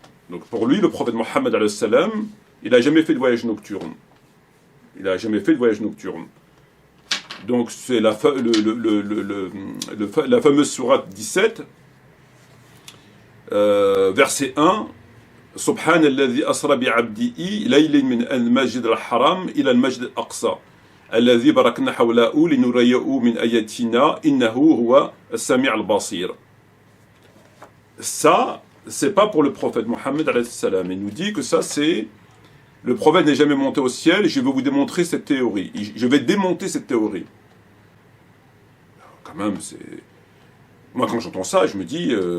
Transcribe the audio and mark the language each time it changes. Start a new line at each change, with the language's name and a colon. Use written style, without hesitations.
French: Donc, pour lui, le prophète Mohammed alayhi salam, il n'a jamais fait de voyage nocturne. Il n'a jamais fait de voyage nocturne. Donc, c'est la fameuse sourate 17, verset 1.
Arabic: سبحان الذي أسرى بعبده ليلا من المسجد الحرام إلى المسجد الأقصى الذي باركنا حوله لنريه من آياتنا إنه هو السميع البصير.
French: Ça, c'est pas pour le prophète Mohammed alayhi salam. Il nous dit que ça, c'est le prophète n'est jamais monté au ciel. Et je vais vous démontrer cette théorie. Je vais démonter cette théorie. Alors, quand même, c'est. Moi, quand j'entends ça, je me dis.